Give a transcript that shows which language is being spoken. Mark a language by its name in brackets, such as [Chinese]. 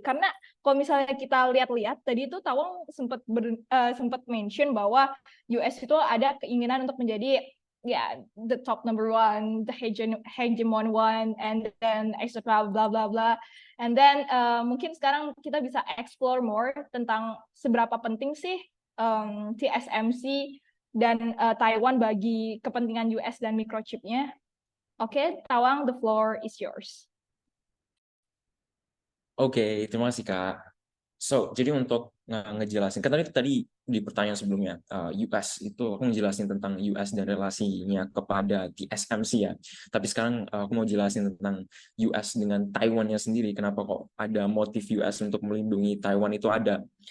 [Indonesian] Karena kalau misalnya kita lihat-lihat tadi itu Tawang sempat mention bahwa US itu ada keinginan untuk menjadi [English] the top number one, the hegemon one, and then etc. [Indonesian] bla bla bla. [English] And then [Indonesian] mungkin sekarang kita bisa [English] explore more [Indonesian] tentang seberapa penting sih TSMC dan Taiwan bagi kepentingan US dan microchipnya. [English] Oke, Tawang, the floor is yours. [Indonesian] Oke, terima kasih Kak. Jadi untuk ngejelasin, kan tadi di pertanyaan sebelumnya, US itu aku ngejelasin tentang US dan relasinya kepada TSMC ya. Tapi sekarang aku mau jelasin tentang US dengan Taiwan-nya sendiri. Kenapa kok ada motif US untuk melindungi Taiwan itu ada.